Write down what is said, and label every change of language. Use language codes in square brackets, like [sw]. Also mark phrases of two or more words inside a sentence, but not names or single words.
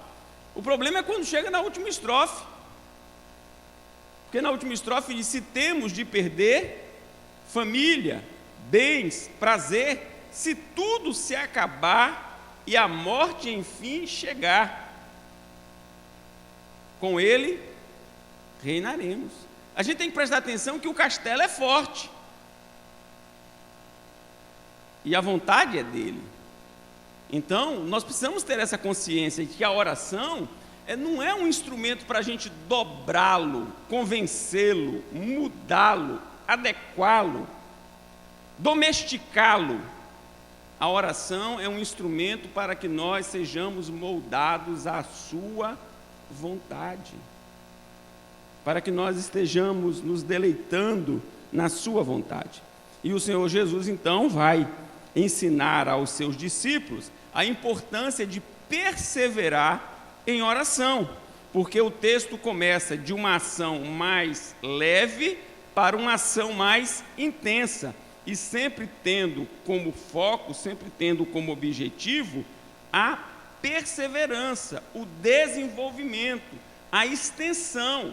[pt] O problema é quando chega na última estrofe, porque na última estrofe diz: se temos de perder família, bens, prazer, se tudo se acabar e a morte enfim chegar, com ele reinaremos. A gente tem que prestar atenção que o castelo é forte e a vontade é dele. Então, nós precisamos ter essa consciência de que a oração não é um instrumento para a gente dobrá-lo, convencê-lo, mudá-lo, adequá-lo, domesticá-lo. A oração é um instrumento para que nós sejamos moldados à sua vontade, para que nós estejamos nos deleitando na sua vontade. E o Senhor Jesus, então, vai ensinar aos seus discípulos a importância de perseverar em oração, porque o texto começa de uma ação mais leve para uma ação mais intensa, e sempre tendo como foco, sempre tendo como objetivo a perseverança, o desenvolvimento, a extensão.